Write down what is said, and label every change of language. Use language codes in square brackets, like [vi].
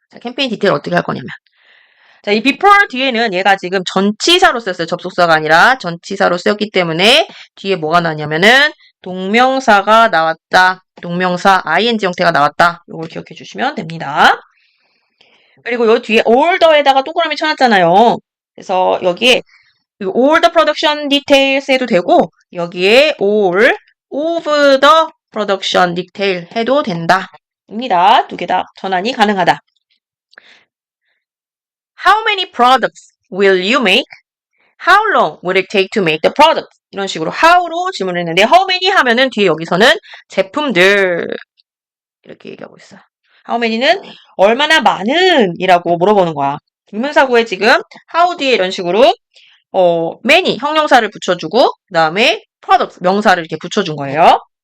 [ko] 자, 캠페인 디테일 어떻게 할 거냐면 자, 이 before 뒤에는 얘가 지금 전치사로 썼어요. 접속사가 아니라 전치사로 쓰였기 때문에 뒤에 뭐가 나왔냐면은 동명사가 나왔다. 동명사 ing 형태가 나왔다. 이걸 기억해 주시면 됩니다. 그리고 요 뒤에 older에다가 동그라미 쳐놨잖아요. 그래서 여기에 [en] all the production details [ko] 해도 되고 여기에 [en] all of the production detail [ko] 해도 된다. 입니다. 두 개 다 전환이 가능하다. [en] How many products will you make? How long will it take to make the product? [ko] 이런 식으로 how로 질문을 했는데 how many 하면은 뒤에 여기서는 제품들 이렇게 얘기하고 있어요. How many는 얼마나 많은 이라고 물어보는 거야. 비문사구에 지금 how 뒤에 이런 식으로 many 형용사를 붙여주고 그 다음에 product 명사를 이렇게 붙여준 거예요.